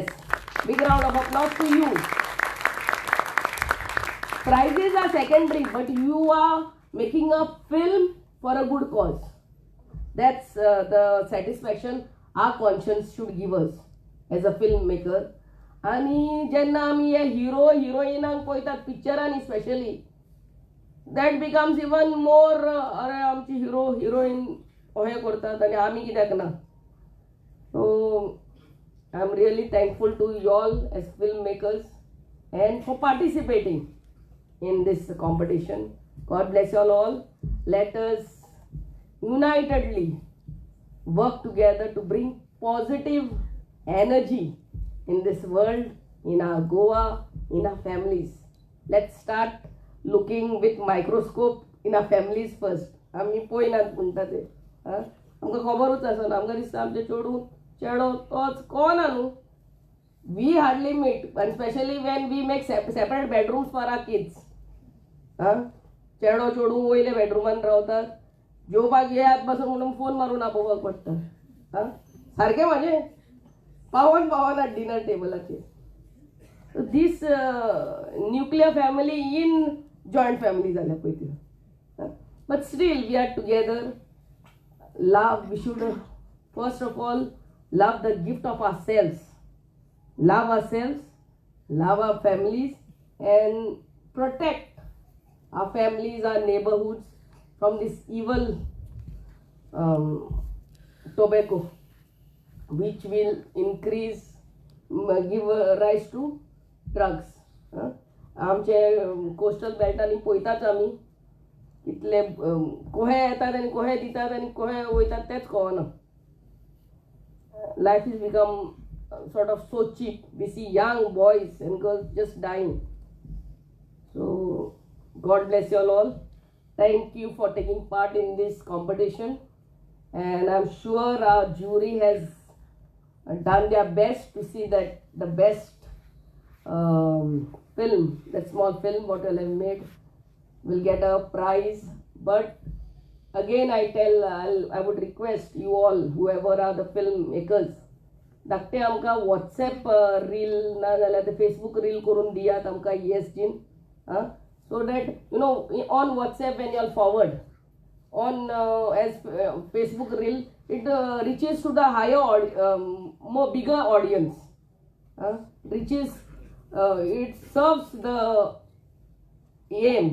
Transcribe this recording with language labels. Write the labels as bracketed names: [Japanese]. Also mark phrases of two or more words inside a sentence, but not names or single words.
[English] Big round of applause to you. Prizes are secondary, but you are making a film for a good cause. That's the satisfaction our conscience should give us as a filmmaker. [Konkani] आणि जेन्ना आमी हे [English] hero heroines [Konkani] पळयतात [English] pictures specially, that becomes even more, [Konkani] अरे आमची [English] hero heroine [Konkani] अशें करतात आनी आमी कित्याक ना. [English] So I'm really thankful to you all as filmmakers and for participating in this competition. God bless you all. Let us unitedly work together to bring positive energy in this world, in our Goa, in our families. Let's start looking with microscope in our families first. [Konkani] आमी पळयनात म्हणटा ते आमकां खबरूच आसना आमकां दिसता आमचे चेडूं चेडो तोच कोना न्हू. [English] We hardly meet, and especially when we make separate bedrooms for our kids. [Konkani] चेडो चेडूं वयले बेडरुमान रावतात, जेवपाक येयात बसून म्हणून फोन मारून आपोवपाक पडटा. सारकें म्हाजें पावन [English] dinner table. this nuclear family in joint family [Konkani] जाल्या पळय त्यो. [English] But still we are together. Love, we should first of all love the gift of ourselves. Love ourselves, love our families, and protect our families, our neighborhoods from this evil tobacco, which will increase, give rise to drugs. [Konkani] आमचे [English] coastal belts [Konkani] पळयताच आमी कितले कोहे येतात आनी कोहे दितात आनी कोहे वयतात तेच कळना. [English] Life has become sort of so cheap. We see young boys and girls just dying. So God bless you all. Thank you for taking part in this competition, and I'm sure our jury has done their best to see that the best film, that small film what you have made, will get a prize. But again I would request you all, whoever are the filmmakers, [Konkani] धाकटे आमकां WhatsApp रील ना जाल्यार ते Facebook रील करून दियात आमकां ESGन, [English] so that you know on WhatsApp when you all forward on as Facebook reel, it reaches to the higher more bigger audience, reaches it serves the aim.